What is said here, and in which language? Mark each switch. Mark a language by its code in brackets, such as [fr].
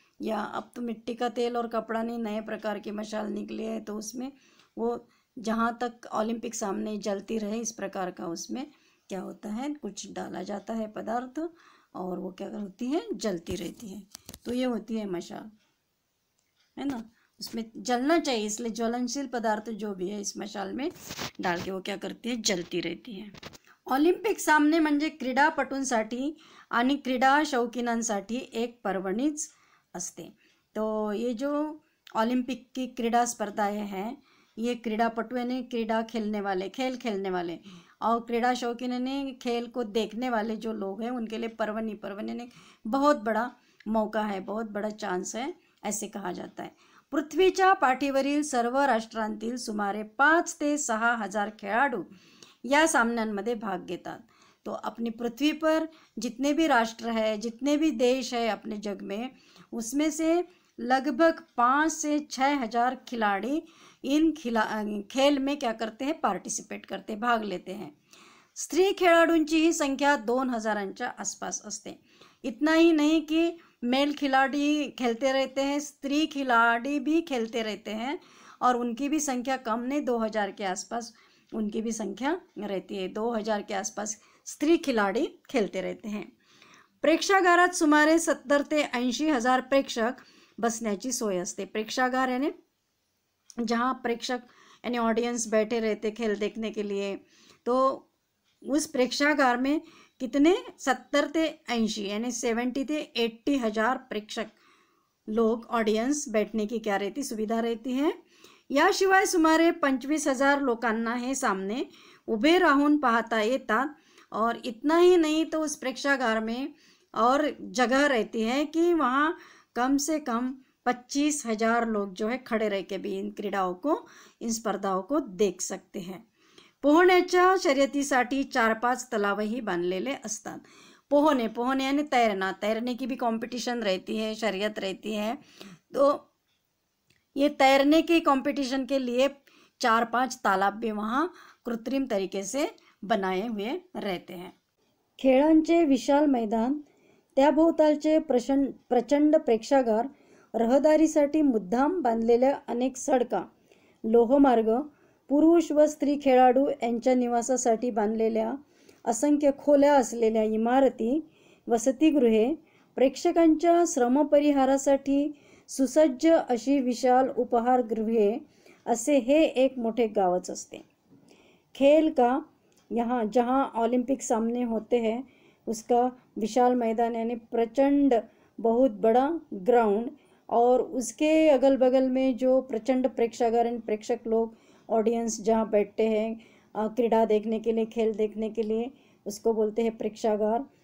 [hi] या अब तो मिट्टी का तेल और कपड़ा नहीं, नए प्रकार की मशाल निकली है, तो उसमें वो जहाँ तक ओलंपिक सामने जलती रहे इस प्रकार का उसमें क्या होता है, कुछ डाला जाता है पदार्थ और वो क्या होती है? जलती रहती है। तो ये होती है मशाल, है ना। उसमें जलना चाहिए, इसलिए ज्वलनशील पदार्थ जो भी है इस मशाल में डाल के वो क्या करती है? जलती रहती है। [mr] ऑलिम्पिक सामने म्हणजे क्रीडापटूंसाठी आणि क्रीडा शौकीनांसाठी एक पर्वणीच असते। [hi] तो ये जो ओलंपिक की क्रीडा स्पर्धाएं हैं, ये क्रीडापटु यानी क्रीडा खेलने वाले, खेल खेलने वाले, और क्रीडा शौकीन यानी खेल को देखने वाले जो लोग हैं उनके लिए पर्वणी यानी बहुत बड़ा मौका है, बहुत बड़ा चांस है, ऐसे कहा जाता है। [mr] पृथ्वीच्या पाठीवरील सर्व राष्ट्रांतील सुमारे 5 ते 6 हजार खेळाडू या सामन्यांमध्ये भाग घेतात। [hi] तो अपनी पृथ्वी पर जितने भी राष्ट्र है, जितने भी देश है अपने जग में, उसमें से लगभग 5 से 6 हजार खिलाड़ी इन खेल में क्या करते हैं? पार्टिसिपेट करते, भाग लेते हैं। [mr] स्त्री खेळाडूंची ही संख्या 2000च्या आसपास असते। [hi] इतना ही नहीं कि मेल खिलाड़ी खेलते रहते हैं, स्त्री खिलाड़ी भी खेलते रहते हैं और उनकी भी संख्या कम नहीं, 2000 के आसपास उनकी भी संख्या रहती है। 2000 के आसपास स्त्री खिलाड़ी खेलते रहते हैं। [mr] प्रेक्षागारात सुमारे 70 ते 80 हजार प्रेक्षक बसण्याची सोय असते। [hi] प्रेक्षागार यानी जहाँ प्रेक्षक यानी ऑडियंस बैठे रहते खेल देखने के लिए, तो उस प्रेक्षागार में कितने? 70 ते 80 यानी 70 ते 80 हजार प्रेक्षक लोग, ऑडियंस बैठने की क्या रहती? सुविधा रहती है। [mr] याशिवाय सुमारे 25,000 लोकांना हे सामने उभे राहून पाहता येतात। [hi] और इतना ही नहीं, तो उस प्रेक्षागार में और जगह रहती है कि वहाँ कम से कम 25,000 लोग जो है खड़े रह के भी इन क्रीड़ाओं को, इन स्पर्धाओं को देख सकते हैं। [mr] पोहण्याच्या शर्यतीसाठी 4-5 तलावही बांधलेले असतात। [hi] पोहने यानी तैरना, तैरने की भी कंपटीशन रहती है, शर्यत रहती है। तो ये तैरने की कंपटीशन के लिए 4-5 तालाब भी वहाँ कृत्रिम तरीके से बनाए हुए रहते हैं। [mr] खेळांचे विशाल मैदान, त्याभोवतालचे प्रचंड प्रेक्षागार, रहदारीसाठी मुद्दाम बांधलेल्या अनेक सडका, लोहमार्ग, पुरुष व स्त्री खेळाडू यांच्या निवासासाठी बांधलेल्या असंख्य खोल्या असलेल्या इमारती, वसतिगृहे, प्रेक्षकांच्या श्रमपरिहारासाठी सुसज्ज अशी विशाल उपहारगृहे, असे हे एक मोठे गावच असते। [hi] खेल का यहाँ जहाँ ओलंपिक सामने होते हैं उसका विशाल मैदान यानी प्रचंड बहुत बड़ा ग्राउंड, और उसके अगल बगल में जो प्रचंड प्रेक्षागार प्रेक्षक लोग ऑडियंस जहाँ बैठते हैं क्रीड़ा देखने के लिए, खेल देखने के लिए, उसको बोलते हैं प्रेक्षागार।